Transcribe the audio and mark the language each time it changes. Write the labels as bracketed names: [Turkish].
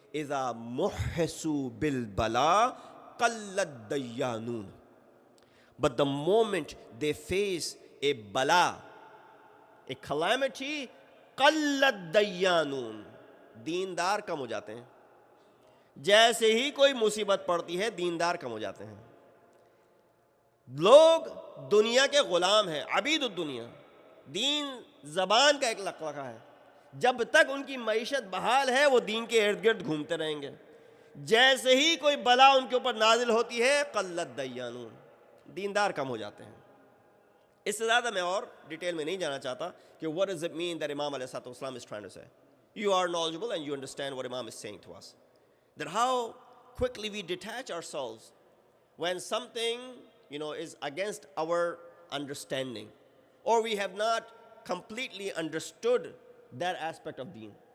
[Arabic] إِذَا مُحِّسُوا بِالْبَلَىٰ قَلَّ الدَّيَّانُونَ. [English] But the moment they face a bala, a calamity, [Arabic] قَلَّ الدَّيَّانُونَ, [Hindi] दीनदार कम हो जाते हैं. जैसे ही कोई मुसीबत पड़ती है, दीनदार कम हो जाते हैं. लोग दुनिया के गुलाम हैं, अबीद दुनिया. दीन जबान का एक लकवा है. जब तक उनकी मईशत बहाल है, वो दीन के इर्द गिर्द घूमते रहेंगे. जैसे ही कोई बला उनके ऊपर नाजिल होती है, [Arabic] क़ल्लत दय्यानून, [Hindi] दीनदार कम हो जाते हैं. इससे ज़्यादा मैं और डिटेल में नहीं जाना चाहता कि [English] what does it mean that Imam ﷺ is trying to say. You are knowledgeable and you understand what Imam is saying to us. That how quickly we detach ourselves when something, is against our understanding, or we have not completely understood that aspect of deen.